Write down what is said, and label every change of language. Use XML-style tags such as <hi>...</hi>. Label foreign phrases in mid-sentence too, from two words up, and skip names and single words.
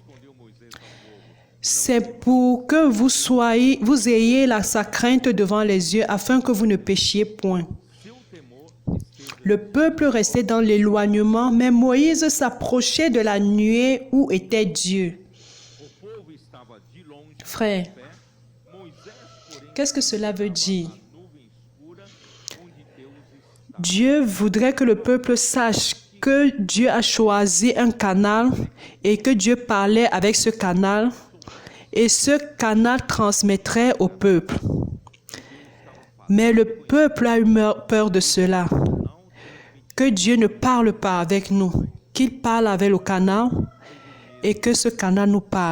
<fr>C'est pour que vous ayez sa crainte devant les yeux, afin que vous ne péchiez point. » Le peuple restait dans l'éloignement, mais Moïse s'approchait de la nuée où était Dieu.</fr> <pt>o povo estava de longe</pt> <fr>Frère,</fr> <pt>em pé, Moisés, porém,</pt> <fr>qu'est-ce que cela veut dire?</fr> <pt>na nuvem escura, onde Deus estava.</pt> <fr>Dieu voudrait que le peuple sache que Dieu a choisi un canal et que Dieu parlait avec ce canal et ce canal transmettrait au peuple. Mais le peuple a eu peur de cela. Que Dieu ne parle pas avec nous, qu'il parle avec le canal et que ce canal nous parle.</fr>